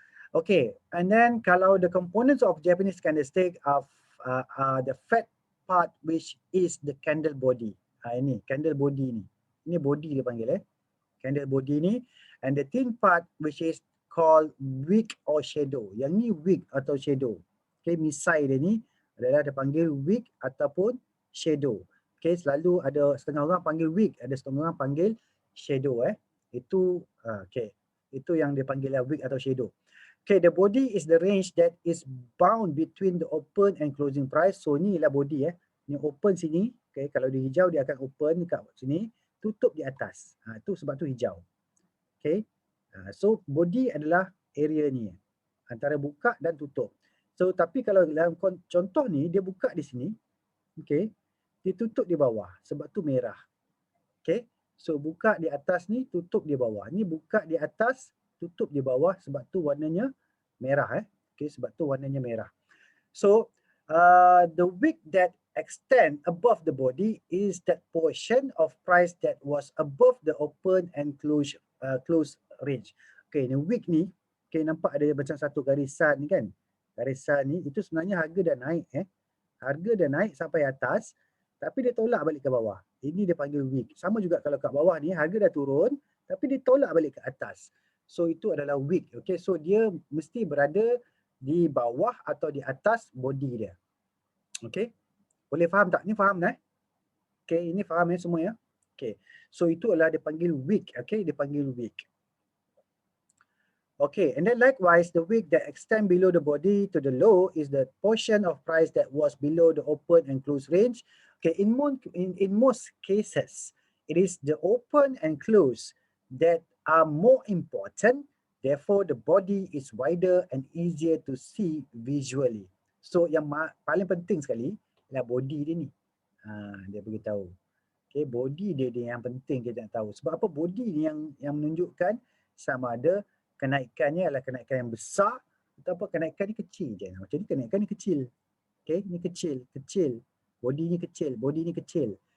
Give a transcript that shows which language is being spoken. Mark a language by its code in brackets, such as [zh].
[en] Okay, and then kalau the components of Japanese candlestick are the fat part which is the candle body. [ms] Ini candle body ni. Ini body dia panggil candle body ni, [en] and the thin part which is called wick or shadow. [ms] Yang ni wick atau shadow. Okay, misai dia ni adalah dia panggil wick ataupun shadow. Okay, selalu ada setengah orang panggil wick, ada setengah orang panggil shadow Itu okay. Itu yang dia panggil wick atau shadow. [en] Okay, the body is the range that is bound between the open and closing price. [ms] So ni lah body Ni open sini. Okay, kalau dia hijau dia akan open dekat sini, tutup di atas. Tu sebab tu hijau. Okay. So body adalah area ni antara buka dan tutup. So tapi kalau dalam contoh ni dia buka di sini. Okay. Dia tutup di bawah sebab tu merah. Okay. So buka di atas ni, tutup di bawah. Ni buka di atas, tutup di bawah sebab tu warnanya merah Okay, sebab tu warnanya merah. [en] So the wick that extend above the body is that portion of price that was above the open and close range. [ms] Okay, ni wick ni, okay, nampak ada macam satu garisan ni kan. Garisan ni itu sebenarnya harga dah naik Harga dah naik sampai atas, tapi dia tolak balik ke bawah. Ini dia panggil wick. Sama juga kalau kat bawah ni harga dah turun, tapi dia tolak balik ke atas. So itu adalah wick. Okay, so dia mesti berada di bawah atau di atas body dia. Okay, boleh faham tak? Ni faham Okay, ini faham semua Okay, so itu adalah dia panggil wick. Okay, dia panggil wick. [en] Okay, and then likewise, the wick that extend below the body to the low is the portion of price that was below the open and close range. Okay, in most cases, it is the open and close that are more important. Therefore, the body is wider and easier to see visually. [ms] So, yang paling penting sekali adalah body dia ni. Dia beritahu. Okay, body dia yang penting kita nak tahu. Sebab apa? Body ni yang menunjukkan sama ada kenaikannya adalah kenaikan yang besar atau kenaikan ni kecil je. Macam ni kenaikan ni kecil. Okay, ni kecil. Body ni kecil.